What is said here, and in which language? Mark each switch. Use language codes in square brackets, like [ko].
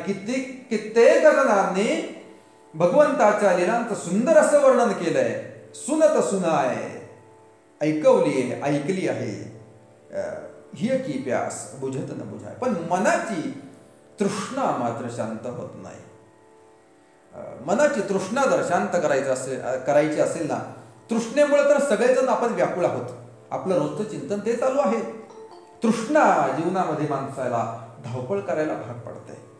[mr] कित्येक जणांनी भगवंताच्या लीलांचं सुंदर असं वर्णन केलंय. [hi] सुनत सुनाय, [mr] ऐकली आहे. [hi] हिय की प्यास बुझत न बुझाय. [mr] पण मनाची तृष्णा मात्र शांत होत नाही. मनाची तृष्णा जर शांत करायची असेल ना, तृष्णेमुळे तर सगळेजण आपण व्याकुळ आहोत. आपलं रोजचं चिंतन ते चालू आहे. तृष्णा जीवनामध्ये माणसाला धावपळ करायला भाग पडते.